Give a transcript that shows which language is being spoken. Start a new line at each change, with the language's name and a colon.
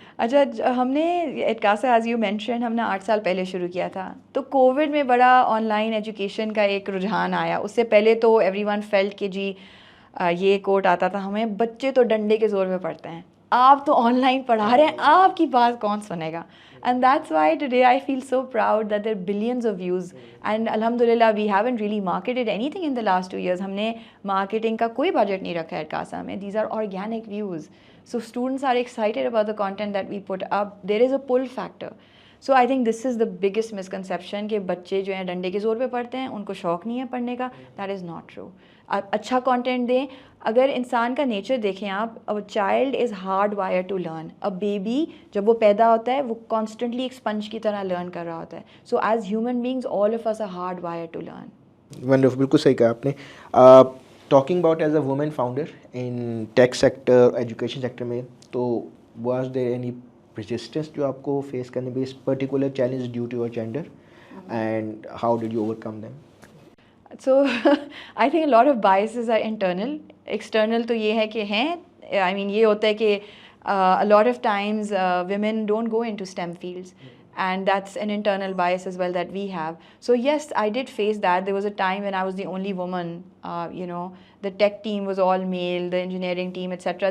Urdu: اچھا, ہم نے ایٹ کاسا ایز یو مینشن ہم نے 8 سال پہلے شروع کیا تھا, تو کووڈ میں بڑا آن لائن ایجوکیشن کا ایک رجحان آیا. اس سے پہلے تو ایوری ون فیلٹ کہ جی یہ کوٹ آتا تھا ہمیں, بچے تو ڈنڈے کے زور پہ پڑھتے ہیں, آپ تو آن لائن پڑھا رہے ہیں, آپ کی بات کون سنے گا.
English: And that's why today I feel so proud that there are billions of views, and alhamdulillah we haven't really marketed anything in the last 2 years.
Urdu: ہم نے marketing کا کوئی بجٹ نہیں رکھا ہے کاسا میں.
English: These are organic views. So students are excited about the content that we put up. There is a pull factor. So I think this is the biggest misconception
Urdu: کہ بچے جو ہیں ڈنڈے کے زور پہ پڑھتے ہیں, ان کو شوق نہیں ہے پڑھنے کا.
English: That is not true.
Urdu: اچھا کانٹینٹ دیں. اگر انسان کا نیچر دیکھیں آپ,
English: a child is hard wired to learn. a baby
Urdu: جب وہ پیدا ہوتا ہے وہ constantly ایک sponge کی طرح learn کر رہا ہوتا ہے.
English: So as human beings all of us are hard wired to learn. Wonderful,
Urdu: بالکل صحیح کہا آپ نے.
English: Talking about as a woman founder in tech sector, education sector میں, تو was there any resistance جو آپ کو فیس کرنے پہ, اس particular challenge due to your gender, and how did you overcome them? So I think a lot of biases are internal. External
Urdu: تو یہ ہے کہ ہیں,
English: I mean یہ ہوتا ہے کہ a lot of times women don't go into STEM fields, and that's an internal bias as well that we have. So yes, I did face that. There was a time when I was the only woman, the tech team was all male, the engineering team, etc.